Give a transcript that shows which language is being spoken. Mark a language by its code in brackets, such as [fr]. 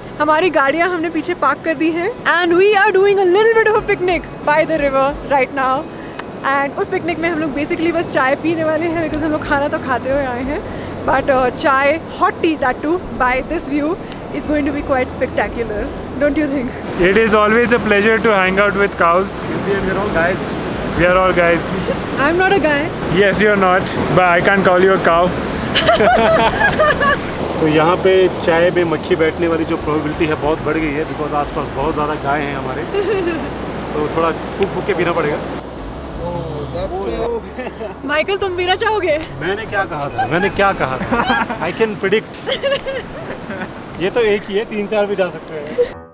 [hi] हमारी गाड़ियाँ हमने पीछे पार्क कर दी हैं [en] And we are doing a little bit of a picnic by the river right now. [hi] And उस पिकनिक में हम लोग बेसिकली बस चाय पीने वाले हैं बिकॉज हम लोग खाना तो खाते हुए आए हैं. [en] But chai, hot tea that too by this view is going to be quite spectacular, don't you think? It is always a pleasure to hang out with cows. We're all guys. We are all guys. I'm not a guy. Yes, you're not, but I can't call you a cow. [hi] तो यहाँ पे चाय में मक्खी बैठने वाली जो probability है बहुत बढ़ गई है बिकॉज आसपास बहुत ज़्यादा गाय हैं हमारे. तो थोड़ा फूक के पीना पड़ेगा. माइकल तुम पीना चाहोगे? मैंने क्या कहा था [en] I can predict. [hi] ये तो एक ही है, 3-4 भी जा सकते हैं.